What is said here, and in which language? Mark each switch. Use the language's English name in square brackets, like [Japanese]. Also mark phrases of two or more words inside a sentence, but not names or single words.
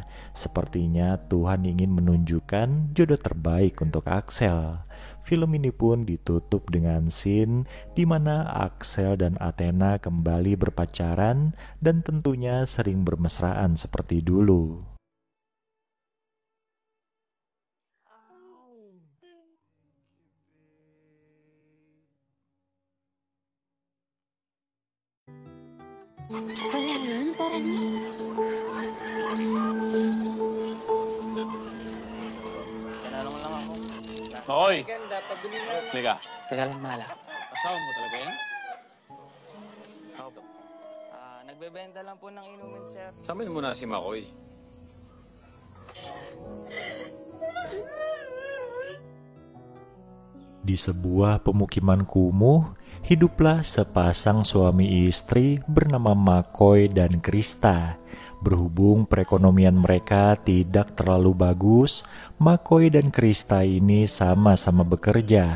[Indonesian] Sepertinya Tuhan ingin menunjukkan jodoh terbaik untuk Axel. Film ini pun ditutup dengan scene di mana Axel dan Athena kembali berpacaran dan tentunya sering bermesraan seperti dulu. [Filipino] Wala yun, parang... Tinanong lang ako. Hoy! Liga. Teka lang, Mala. Asawa mo talaga yan? Opo. Nagbebenta lang po ng inumin, sir. Sabihin mo na si Makoy. [Indonesian] Di sebuah pemukiman kumuh, hiduplah sepasang suami istri bernama Makoy dan Krista. Berhubung perekonomian mereka tidak terlalu bagus, Makoy dan Krista ini sama-sama bekerja.